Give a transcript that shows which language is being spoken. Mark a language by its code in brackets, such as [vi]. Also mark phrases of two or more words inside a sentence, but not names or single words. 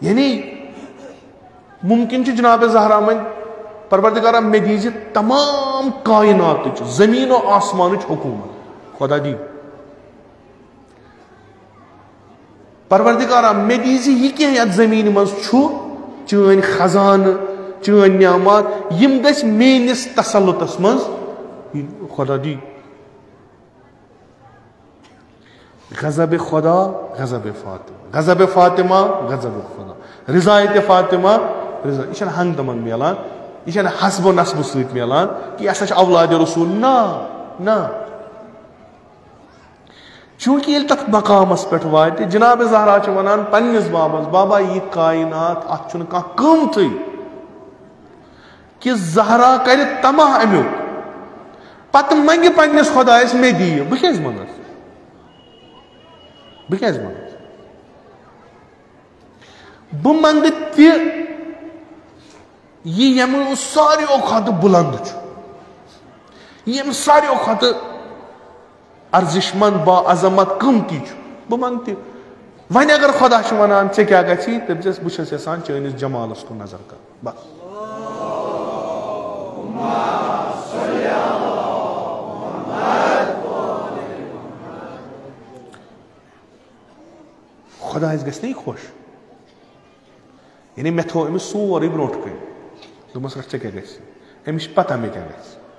[ks] یعنی ممکن چھُ جناب زہرا وۄنۍ پروردگارا مےٚ دیٖزِ تمام کایناتٕچ زٔمیٖن و آسمانٕچ حکوٗمت. خۄدا دی پروردگارا مےٚ دیٖزِ یہِ کینٛہہ یتھ زٔمیٖنہِ منٛز چھُ چٲنۍ خزانہٕ چٲنۍ نعمات یم گژھِ میٲنِس تسلُطس منٛز خدا دی غضب خدا غضب فاطمہ، غضب فاطمہ غضب خدا، رضایت فاطمہ رضا. یہ چھنہٕ ہنگ تمن ملان، یہ چھنہٕ حسب و نصب سۭتۍ ملان کہ یہ ہسا چھُ اولادِ رسول. نہ چونکہ ییٚلہِ تتھ مقامس پٮ۪ٹھ واتہِ جناب زہرا چھِ ونان پننِس بابس بابا یہ کائنات اتھ چھُنہٕ کانٛہہ قۭمتھٕے کہ زہرا کرِ تماہ امیُک پتہٕ منگہِ پننِس خۄدایس مےٚ دِیہِ. بہٕ کیازِ منگس، بہٕ کیازِ منگس؟ بہٕ منگہٕ تہِ یہ ییٚمہِ ساروِیو کھۄتہٕ بُلند چھُ، ییٚمہِ ساروِیو کھۄتہٕ ارزش مند با عظمت قۭمتی چھُ، بہٕ منگہٕ تہِ. وۄنۍ اگر خۄدا چھُ ونان ژےٚ کیاہ گژھی تٔمۍ چھس بہٕ چھس یژھان چٲنِس جمالس کُن نظر کرُن بس. خۄدایس گژھِ نا یہِ خۄش، یعنی مےٚ تھوٚو أمِس سورُے برونٛٹھ کَنہِ، دوٚپمَس رَٹھ ژےٚ کیٛاہ گژھِ، أمِس چھِ پتہ مےٚ کیٛاہ گژھِ.